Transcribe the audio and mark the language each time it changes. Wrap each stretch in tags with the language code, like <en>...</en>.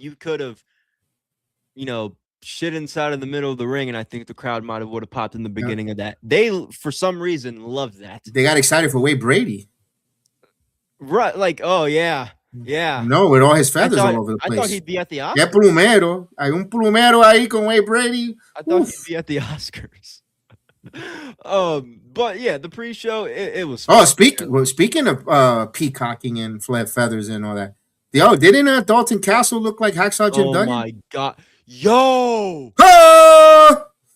<en>You could have, shit inside of the middle of the ring, and I think the crowd would have popped in the beginning of that. They, for some reason, loved that. They got excited for Wade Brady. Right, like, oh yeah. No, with all his feathers all over the place. I thought he'd be at the Oscars. Yeah, plumero.</en> <es>Hay un plumero ahí con Wade Brady.</es> <en>I thought he'd be at the Oscars. But yeah, the pre-show it was. Oh, speaking of peacocking and feathers and all that. Didn't Dalton Castle look like Hacksaw Jim Duggan? Oh my god, yo, oh!</en>